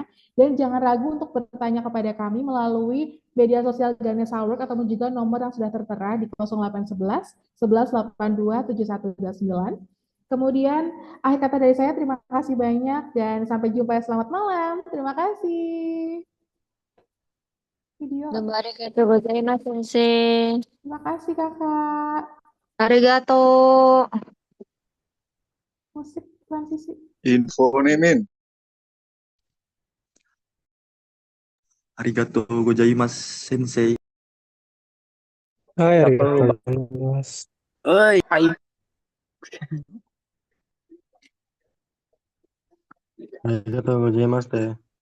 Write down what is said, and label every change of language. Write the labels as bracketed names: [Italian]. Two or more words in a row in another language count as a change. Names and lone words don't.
[Indonesian] Dan jangan ragu untuk bertanya kepada kami melalui media sosial Ganes Award ataupun juga nomor yang sudah tertera di 0811 1182 7129. Kemudian akhir kata dari saya, terima kasih banyak dan sampai jumpa. Selamat malam. Terima kasih. Video. [Japanese] どうもありがとうございます、先生。 [Indonesian] Terima kasih kakak. [Japanese] ありがとう。 [Indonesian] Musik transisi. Info nih, Min. [Japanese] ありがとうございます、先生。 [Indonesian] Hai, Tak perlu, [Japanese] arigatou [Indonesian] Bang. [Japanese] gozaimasu. [Indonesian] Oi, hai. [Japanese] ありがとうございました。